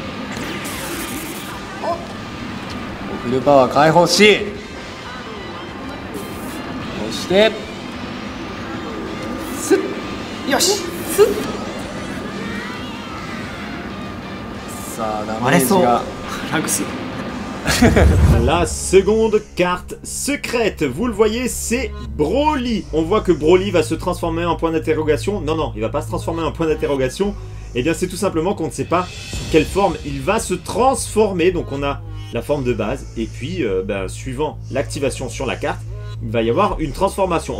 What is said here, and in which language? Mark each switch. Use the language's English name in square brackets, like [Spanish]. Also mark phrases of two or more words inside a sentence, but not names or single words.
[Japanese] フルパワー解放し、そしてスッ、よしスッ。さあダメージがラグス。 [French] La seconde carte secrète, vous le voyez, c'est Broly. On voit que Broly va se transformer en point d'interrogation. Non, il va pas se transformer en point d'interrogation. Eh bien, c'est tout simplement qu'on ne sait pas sous quelle forme il va se transformer. Donc, on a la forme de base. Et puis, suivant l'activation sur la carte, il va y avoir une transformation.